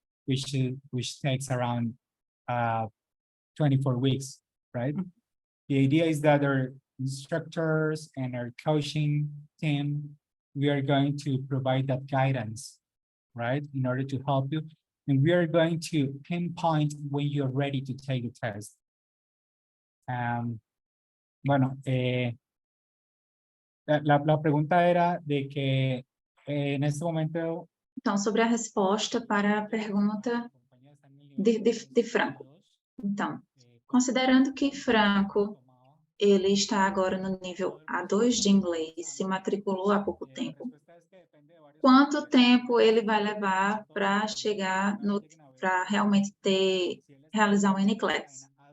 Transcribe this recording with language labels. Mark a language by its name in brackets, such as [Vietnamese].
[English] Which takes around 24 weeks, right? The idea is that our instructors and our coaching team, we are going to provide that guidance, right? In order to help you. And we are going to pinpoint when you're ready to take the test. [Spanish] Bueno, la pregunta era de que en este momento. [Portuguese] Então, sobre a resposta para a pergunta de Franco. Então, considerando que Franco, ele está agora no nível A2 de inglês, se matriculou há pouco tempo, quanto tempo ele vai levar para chegar para realmente realizar o NCLEX?